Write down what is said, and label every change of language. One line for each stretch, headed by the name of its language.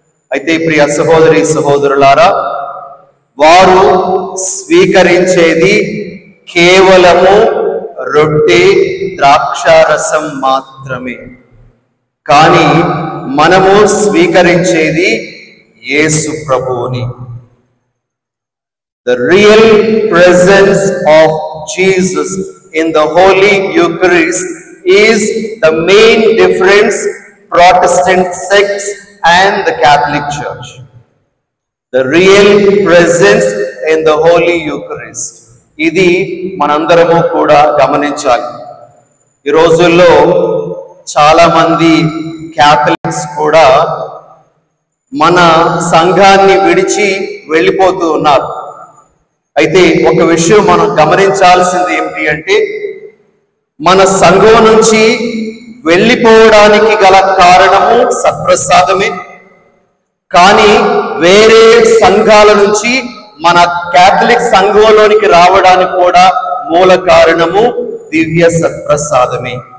Telugu: అయితే ప్రియ సహోదరి సహోదరులారా, వారు స్వీకరించేది కేవలము రొట్టె ద్రాక్ష రసం మాత్రమే, కానీ మనము స్వీకరించేది యేసు ప్రభువుని.
English: The real presence of Jesus in the Holy Eucharist is the main difference Protestant sects and the Catholic Church. The real presence in the Holy Eucharist.
Telugu: ఇది మనందరము కూడా గమనించాలి. ఈ రోజుల్లో చాలా మంది క్యాథలిక్స్ కూడా మన సంఘాన్ని విడిచి వెళ్ళిపోతూ ఉన్నారు. అయితే ఒక విషయం మనం గమనించాల్సింది ఏమిటి అంటే, మన సంఘం నుంచి వెళ్ళిపోవడానికి గల కారణము సత్ప్రసాదమే, కానీ వేరే సంఘాల నుంచి మన క్యాథలిక్ సంఘంలోనికి రావడానికి కూడా మూల కారణము దివ్య సత్ప్రసాదమే.